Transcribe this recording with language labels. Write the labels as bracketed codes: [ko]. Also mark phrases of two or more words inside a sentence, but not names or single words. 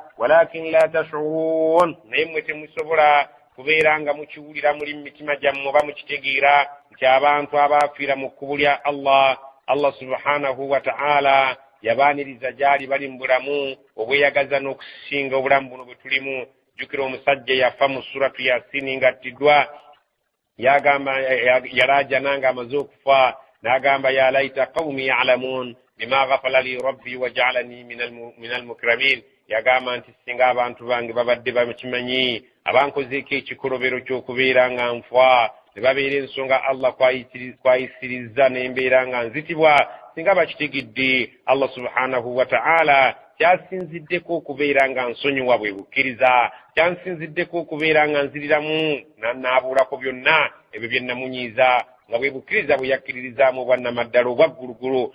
[ar] ولكن لا تشعرون, [lg] naye mmwe temusobola kubeera nga mukiwulira muli mu mitima gyammwe oba mukitegeera nti abantu abafiira mu kkubo lya Allah [ar] سبحانه وتعالى [lg] yabaaniriza gyali bali mu bulamu obweyagaza n'okusinga obulamu buno bwe tulimu. Jukira omusajja yafa mu suratu Yasin ng'attiddwa, yagamba yalaajana ng'amaze okufa, n'agamba [ar] يا ليت قومي يعلمون بما غفر لي ربي وجعلني من المكرمين. [lg] Yagamba nti singa abantu bange babadde bakimanyi abankozeeko ekikolobero ky'okubeera nga nfa, ne babeera ensonga Allah kwayisiriza n'embeera nga nzitibwa, singa bakitegedde Allah [ar] سبحانه وتعالى [lg] kyasinziddeko okubeera nga nsonyiwa bwe bukkiriza, kyansinziddeko okubeera nga nziriramu naabuulako byonna ebyo bye namunyiiza nga bwe bukkiriza bwe yakkiririzaamu obwannamaddala obwaggulugulu.